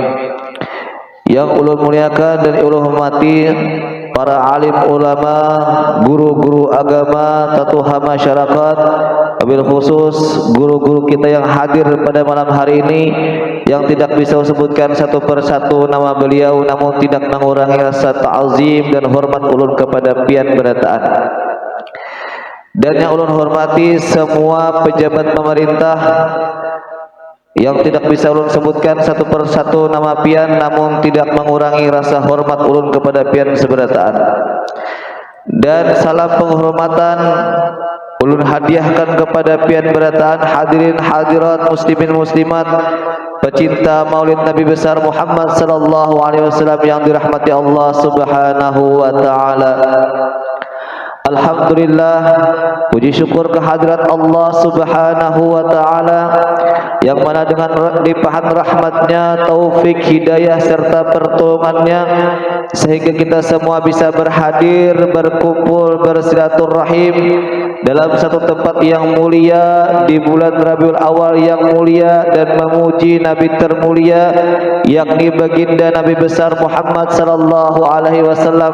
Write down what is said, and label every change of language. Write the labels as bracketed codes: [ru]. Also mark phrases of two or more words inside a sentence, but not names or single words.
[bjn] Yang ulun muliakan dan ulun hormati para alim ulama, guru-guru agama, tatuha masyarakat, [ar] wabil khusus [bjn] guru-guru kita yang hadir pada malam hari ini, yang tidak bisa sebutkan satu persatu nama beliau, namun tidak mengurangi rasa ta'zim dan hormat ulun kepada pian berataan. Dan yang ulun hormati semua pejabat pemerintah, yang tidak bisa ulun sebutkan satu persatu nama pian, namun tidak mengurangi rasa hormat ulun kepada pian seberataan. Dan salam penghormatan ulun hadiahkan kepada pian berataan, hadirin hadirat, muslimin muslimat, pecinta Maulid Nabi besar Muhammad [ar] sallallahu alaihi wasallam [bjn] yang dirahmati Allah [ar] Subhanahu wa taala. [id] Alhamdulillah, puji syukur kehadirat Allah [ar] Subhanahu wa taala [id] yang mana dengan limpahan rahmatnya, taufik, hidayah serta pertolongannya, sehingga kita semua bisa berhadir, berkumpul, bersilaturahim dalam satu tempat yang mulia di bulan Rabiul Awal yang mulia, dan memuji Nabi termulia yakni baginda Nabi besar Muhammad [ar] sallallahu alaihi wasallam.